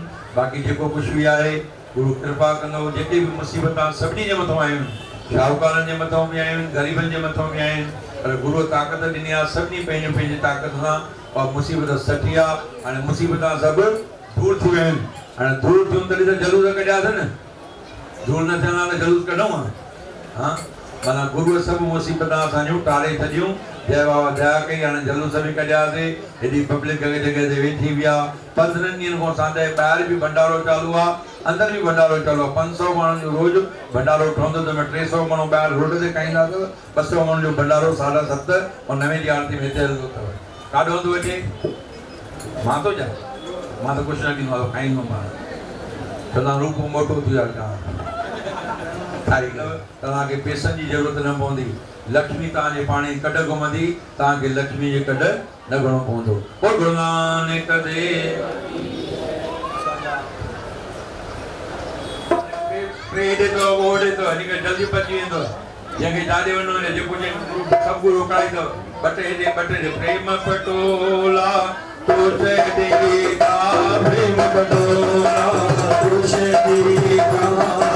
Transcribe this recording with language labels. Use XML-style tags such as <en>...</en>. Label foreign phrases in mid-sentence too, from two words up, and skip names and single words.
<sd>बाक़ी जेको कुझु बि आहे गुरू कृपा कंदो। जेके बि मुसीबतां सभिनी जे मथां आयूं शाहूकारनि जे मथां बि आहिनि ग़रीबनि जे मथां बि आहिनि पर गुरूअ ताक़त ॾिनी आहे सभिनी पंहिंजी पंहिंजी ताक़त सां। और मुसीबत सठी आहे हाणे मुसीबतां सभु दूर थी वियूं आहिनि। हाणे दूर थियूं तॾहिं त जलूस कढियासीं न। दूर न थियण त जलूस कढूं हा माना गुरूअ सभु मुसीबतां असांजूं टारे छॾियूं। जय बाबा दया कई हाणे जलूस बि कढियासीं। हेॾी पब्लिक जॻह जॻह ते वेठी बि आहे। 15 ॾींहंनि खां सांदे ॿाहिरि बि भंडारो चालू आहे अंदर भी भंडारो चलो 500 माण्हुनि जो रोज़ भंडारो ठहंदो त 300 माण्हू ॿाहिरि रोड ते खाईंदा अथव। 200 माण्हुनि जो भंडारो 7:30 और 9 जी आरती में हिते हलंदो अथव। काॾो हलंदो अचे मां थो चवां मां त कुझु न ॾींदो आहियां खाईंदुमि मां। चवंदा रूप मोटो थी वियो आहे तव्हांखे पैसनि जी ज़रूरत न पवंदी। लक्ष्मी तव्हांजे पाणे कढ घुमंदी तव्हांखे लक्ष्मी जे कढ न घणो पवंदो। ओ गुरु नानक देव तो ओडे तो हनी के जल्दी पची वेंदो। जंहिंखे जाॾे वञो ने जेको सभु गुरू रोकाईंदो।</sd> <hi>बटे दे प्रेम पटोला तुझे देगा प्रेम पटोला तुझे देगा</hi>